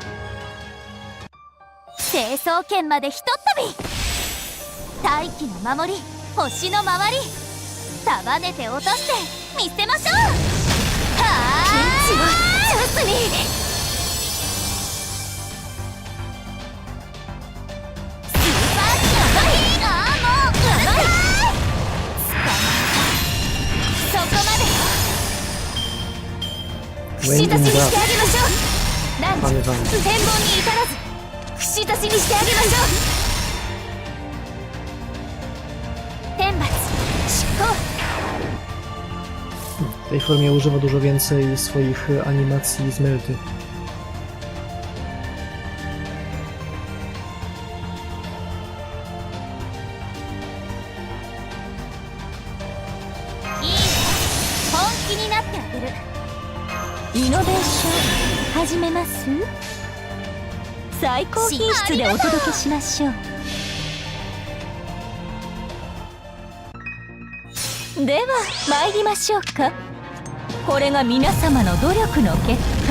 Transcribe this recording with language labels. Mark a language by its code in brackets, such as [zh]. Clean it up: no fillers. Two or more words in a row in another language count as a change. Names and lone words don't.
[ja] 成層圏までひとっ飛び大気の守り星の周り束ねて落として見せましょうはあピンチをチャンスにスーパーキャバヒーああもううるさい捕まえたそこまで串刺しにしてあげましょう。ランチ、全貌に至らず串刺しにしてあげましょう。天罰、執行。 [pl] W tej formie używa dużo więcej swoich animacji z Melty. [ja] I イノベーション始めます。最高品質でお届けしましょう。では参りましょうか。これが皆様の努力の結果。